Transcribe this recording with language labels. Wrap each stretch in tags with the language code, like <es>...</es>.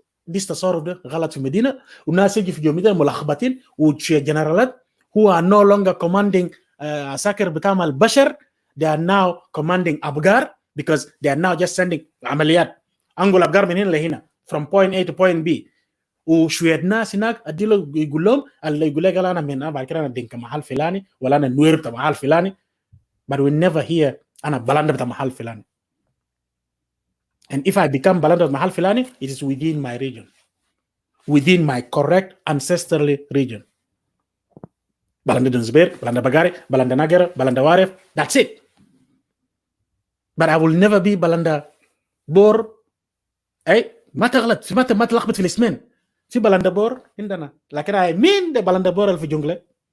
<ar>دي التصرف ده غلط في المدينة والناس يجي في جو مدينة ملخبطين وشوية جنرالات</ar> <en>who are no longer commanding</en> <ar>عساكر بتاع البشر.</ar> <en>They are now commanding أبقار because they are now just sending</en> <ar>عمليات أنقل أبقار من هنا لهنا</ar> <en>from point A to point B.</en> <ar>وشوية ناس هناك أديله يقول لهم اللي يقول لك أنا من بعد كده أنا دينك محل فلاني ولا أنا نوير بتاع محل فلاني</ar> <en>but we never hear</en> <ar>أنا بلند بتاع محل فلاني.</ar> <en>And if I become balanda</en> <ar>mahal filani,</ar> <en>it is within my region, within my correct ancestrally region. Balanda Dunsberg, Balanda Bagari, Balanda Nagara, Balanda Waref, that's it. But I will never be Balanda Bor.</en> <ar>Hey, ما تغلط ما تلخبط في الاسمين. في Balanda Bor عندنا. لكن</ar> <en>I mean the</en> <ar>Balanda Bor في جنجلة.</ar>